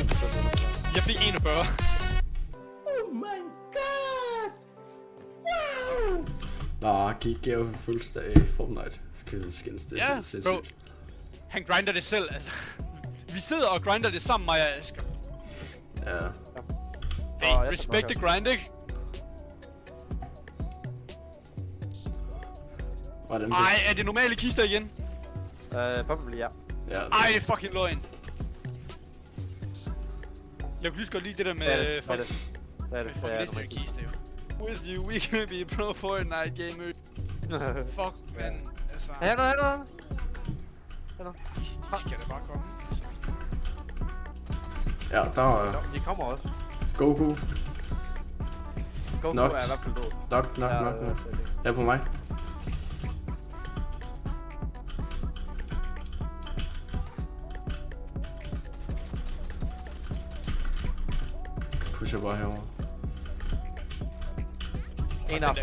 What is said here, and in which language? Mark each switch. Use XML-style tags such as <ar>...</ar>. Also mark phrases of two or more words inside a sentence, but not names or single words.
<da>Jeg fik 41. Nå, gik jo fuldstændig Fortnite. Skins, det er Ja, sindssygt. bro. Han grinder det selv, altså. Vi sidder og grinder det sammen, mig og Asger. Ja.</da> <en>Hey, respect the grind,</en> <da>ikke? Hvordan Ej, er det normale kister igen?</da> <en>Probably, ja.</en> <da>Ja, Ej, det er fucking løgn. Jeg kunne lige så godt lide det der med... Hvad er det? Med fucking kister, jo.</da> <en>With you, we can be pro Fortnite gamer. Fuck, man. Altså...</en> <da>Her er De kan da bare komme. Ja, der var... De kommer også. Goku. Goku Knocked. er i hvert fald død. Nok. Ja, på mig. Pusher bare herovre. En er</da>